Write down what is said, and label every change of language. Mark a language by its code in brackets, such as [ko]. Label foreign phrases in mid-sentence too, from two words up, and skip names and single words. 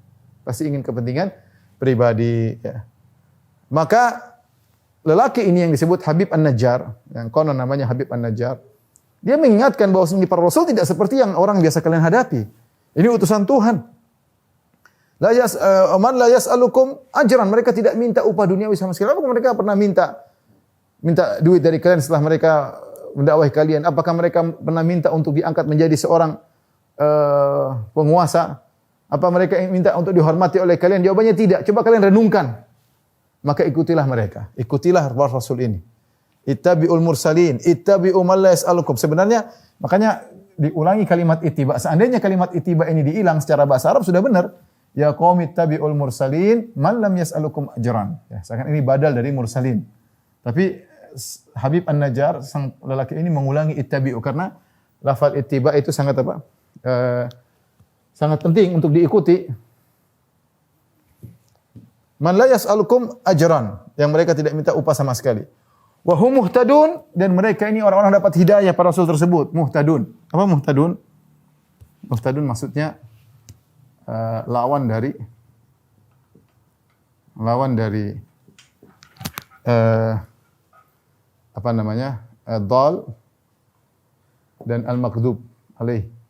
[id] Ya. Maka lelaki ini yang disebut Habib An-Najjar, yang konon namanya Habib An-Najjar, dia mengingatkan bahwa para rasul tidak seperti yang orang biasa kalian hadapi. Ini utusan Tuhan. [ar] من لا يسألكم أجرا. [id] Mereka tidak minta upah duniawi sama sekali. Apakah mereka pernah minta duit dari kalian setelah mereka mendakwahi kalian? Apakah mereka pernah minta untuk diangkat menjadi seorang penguasa? Apa mereka minta untuk dihormati oleh kalian? Jawabannya tidak. Coba kalian renungkan. Maka ikutilah mereka. Ikutilah para rasul ini. [ar] اتبعوا المرسلين اتبعوا من لا يسألكم. [id] Sebenarnya makanya diulangi kalimat ittiba. Seandainya kalimat ittiba ini dihilang secara bahasa Arab sudah benar. [ar] يا قوم اتبعوا المرسلين من لم يسألكم أجرا. [id] Ya, seakan ini badal dari mursalin. Tapi Habib An-Najjar sang lelaki ini mengulangi ittabi'u karena lafaz ittiba itu sangat sangat penting untuk diikuti. [ar] من لا يسألكم أجرا, [id] yang mereka tidak minta upah sama sekali. [ar] وهم مهتدون, [id] dan mereka ini orang-orang dapat hidayah para rasul tersebut. Muhtadun. Apa muhtadun? Muhtadun maksudnya lawan dari dhal dan [ar] المغضوب عليه.